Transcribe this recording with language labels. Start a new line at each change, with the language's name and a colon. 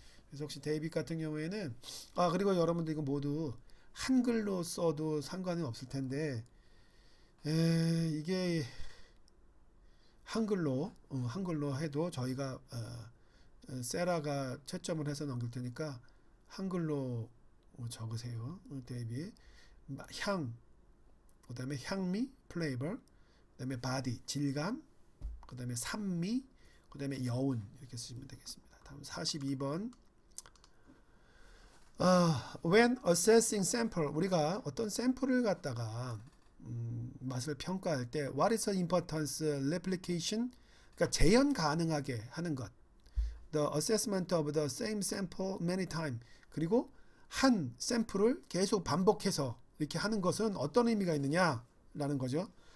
Korean: 그래서 혹시 데이빗 같은 경우에는 그리고 여러분들 이거 모두 한글로 써도 상관이 없을 텐데 이게 한글로 해도 저희가 세라가 채점을 해서 넘길 테니까 한글로 적으세요. 데이빗 향, 그 다음에 향미, 플레이버, 그 다음에 바디, 질감, 그 다음에 산미, 그 다음에 여운 이렇게 쓰시면 되겠습니다. 다음 42번.
English: When assessing sample,
Korean: 우리가 어떤 샘플을 갖다가 맛을 평가할 때
English: What is the importance replication?
Korean: 그러니까 재현 가능하게 하는 것.
English: The assessment of the same sample many times.
Korean: 그리고 한 샘플을 계속 반복해서 이렇게 하는 것은 어떤 의미가 있느냐라는 거죠.